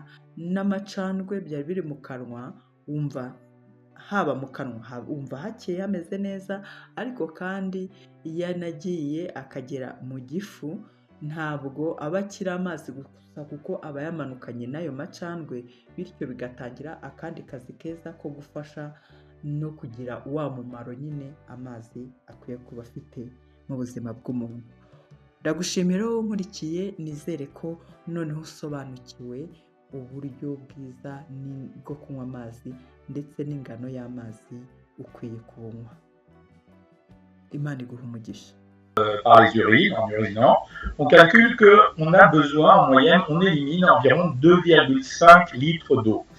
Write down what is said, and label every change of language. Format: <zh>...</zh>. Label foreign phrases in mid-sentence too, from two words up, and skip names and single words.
<rw>n'amacandwe byari biri mu kanwa, wumva haba mu kanwa wumva hakeye hameze neza, ariko kandi iyo anagiye akagera mu gifu ntabwo aba akiri amazi gusa, kuko aba yamanukanye n'ayo macandwe, bityo bigatangira akandi kazi keza ko gufasha no kugira wa mumaro nyine amazi akwiye kuba afite mu buzima bw'umuntu. Ndagushimira wowe nkurikiye, nizere ko noneho usobanukiwe uburyo bwiza bwo kunywa amazi ndetse n'ingano y'amazi ukwiye kunywa. Imana iguhe umugisha.</rw> <fr>Par les urines, en urinant, on calcule qu'on a besoin, en moyenne, on élimine environ 2,5 litres d'eau.</fr>